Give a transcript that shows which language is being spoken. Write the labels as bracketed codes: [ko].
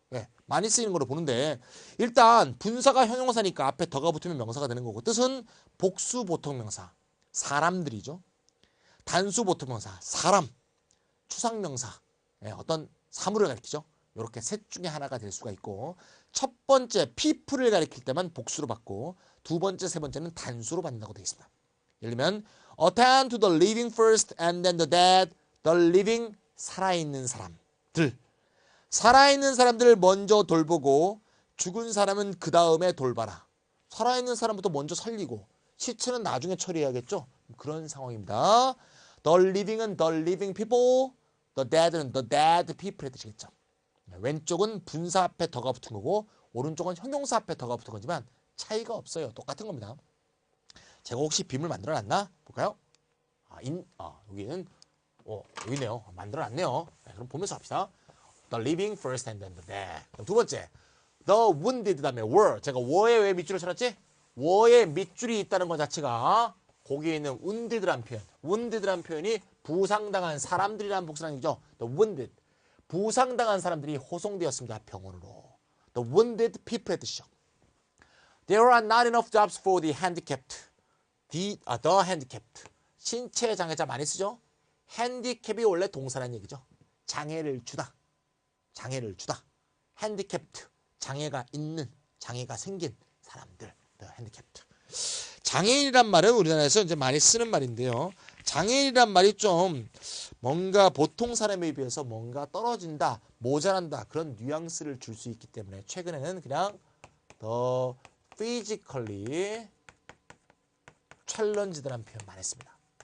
[ko] 예, 많이 쓰이는 거로 보는데 일단 분사가 형용사니까 앞에 더가 붙으면 명사가 되는 거고 뜻은 복수 보통명사, 사람들이죠. 단수 보통명사, 사람, 추상명사, 예, 어떤 사물을 가리키죠. 이렇게 셋 중에 하나가 될 수가 있고 첫 번째 people을 가리킬 때만 복수로 받고 두 번째, 세 번째는 단수로 받는다고 되어 있습니다. 예를 들면 [en] attend to the living first and then the dead. The living [ko] 살아있는 사람들. 살아있는 사람들을 먼저 돌보고 죽은 사람은 그 다음에 돌봐라. 살아있는 사람부터 먼저 살리고 시체는 나중에 처리해야겠죠. 그런 상황입니다. The living은 the living people, the dead는 the dead people의 뜻이겠죠. 왼쪽은 분사 앞에 더가 붙은 거고 오른쪽은 형용사 앞에 더가 붙은 거지만 차이가 없어요. 똑같은 겁니다. 제가 혹시 빔을 만들어놨나? 볼까요? 여기는 여기 있네요. 만들어놨네요. 네, 그럼 보면서 합시다. [en] The living first and then the dead. [ko] 그럼 두 번째, the wounded 다음에 were. 제가 were에 왜 밑줄을 쳐놨지? were에 밑줄이 있다는 것 자체가 거기에 있는 wounded라는 표현. wounded라는 표현이 부상당한 사람들이라는 복수라는 얘기죠. [en] The wounded. [ko] 부상당한 사람들이 호송되었습니다. 병원으로. [en] The wounded people의 [ko] 뜻이죠. [en] There are not enough jobs for the handicapped. The handicapped. [ko] 신체 장애자 많이 쓰죠. 핸디캡이 원래 동사라는 얘기죠. 장애를 주다. 장애를 주다. handicapped. 장애가 있는, 장애가 생긴 사람들. [en] The handicapped. [ko] 장애인이란 말은 우리나라에서 이제 많이 쓰는 말인데요. 장애인이란 말이 좀 뭔가 보통 사람에 비해서 뭔가 떨어진다, 모자란다 그런 뉘앙스를 줄 수 있기 때문에 최근에는 그냥 [en] the physically challenged [ko] 라는 표현 많이 했습니다.